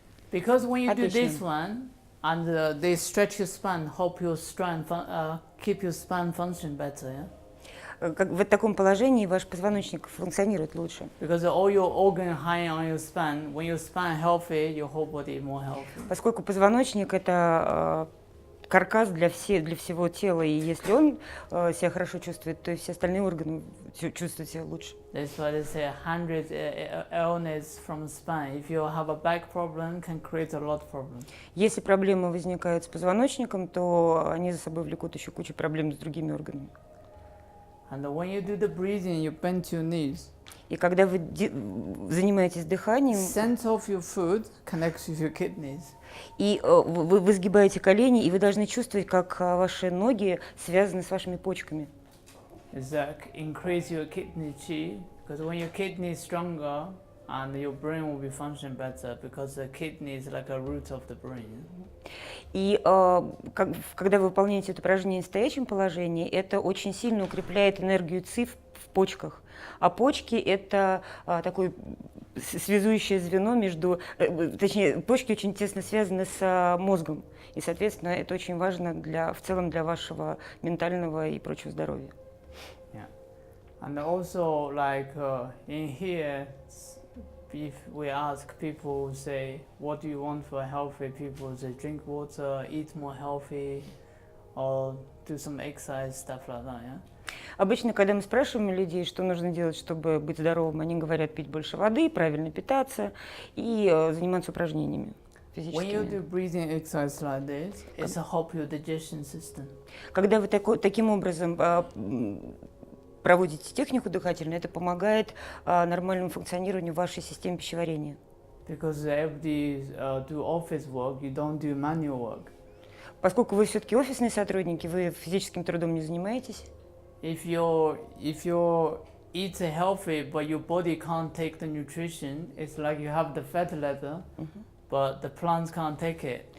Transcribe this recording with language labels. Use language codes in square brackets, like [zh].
[en] Because when you do this one, and they stretch your spine, help your spine, keep your spine function better, yeah? [ru] как в таком положении ваш позвоночник функционирует лучше. [en] Because all your organ high on your spine. When your spine healthy, your whole body more healthy. [ru] Поскольку позвоночник – это каркас для всего тела, и если он себя хорошо чувствует, то и все остальные органы чувствуют себя лучше. [en] That's why they say 100 illness from spine. If you have a back problem, can create a lot of problems. [ru] Если проблемы возникают с позвоночником, то они за собой влекут еще кучу проблем с другими органами. [en] And when you do the breathing, you bend your knees. [ru] И когда вы занимаетесь дыханием, [en] Center of your foot connects with your kidneys. [ru] и вы сгибаете колени, и вы должны чувствовать, как ваши ноги связаны с вашими почками. [en] Is that increase your kidney chi? Because when your kidney is stronger, and your brain will be functioning better, because the kidney is like a root of the brain. [ru] И когда вы выполняете это упражнение в стоячем положении, это очень сильно укрепляет энергию ци в почках. А почки – это такое связующее звено между… Точнее, почки очень тесно связаны с мозгом. И, соответственно, это очень важно в целом для вашего ментального и прочего здоровья. [en] Yeah. And also, like in here, if we ask people, say, what do you want for healthy people? They drink water, eat more healthy, or do some exercise, stuff like that, yeah? [ru] Обычно, когда мы спрашиваем людей, что нужно делать, чтобы быть здоровым, они говорят пить больше воды, правильно питаться и заниматься упражнениями [en] When you do [ru] физическими. [en] breathing exercise like this, it's to help your digestion system. [ru] Когда вы таким образом проводите технику дыхательную, это помогает нормальному функционированию вашей системы пищеварения. [en] Because everybody do office work, you don't do manual work. [ru] Поскольку вы все-таки офисные сотрудники, вы физическим трудом не занимаетесь. [en] If you eat healthy, but your body can't take the nutrition, it's like you have the fat leather, but the plants can't take it.